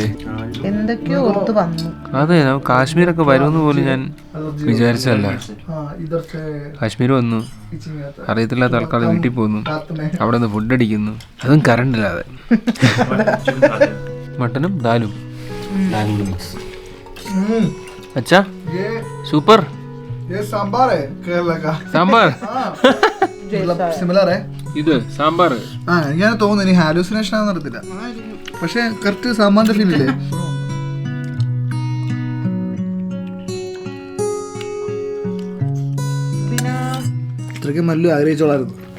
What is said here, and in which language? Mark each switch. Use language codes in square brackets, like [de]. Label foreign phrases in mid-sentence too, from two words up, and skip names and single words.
[ml] എന്തൊക്കെയോ ഒത്തു വന്നു. അതെ, കാശ്മീരൊക്കെ വരുമെന്ന് പോലും ഞാൻ വിചാരിച്ചല്ല. കാശ്മീർ വന്നു, അറിയത്തില്ലാത്ത ആൾക്കാർ വീട്ടിൽ പോകുന്നു, അവിടെ നിന്ന് ഫുഡ് അടിക്കുന്നു, അതും കറണ്ടില്ലാതെ. മട്ടനും ദാലും. [hi] अच्छा सुपर ये सांबार है केरला का. [ml] സാമ്പാർ സിമിലർ ഇത് സാമ്പാർ. ഞാൻ തോന്നുന്നു ഇനി ഹാലൂസിനേഷൻ ആണെന്ന് അറിയത്തില്ല, പക്ഷെ കറക്റ്റ് സാമ്പാറിന്റെ ഫീൽ ഇല്ലേ? ഇത്രയ്ക്ക് മല്ലു ആഗ്രഹിച്ചോളായിരുന്നു.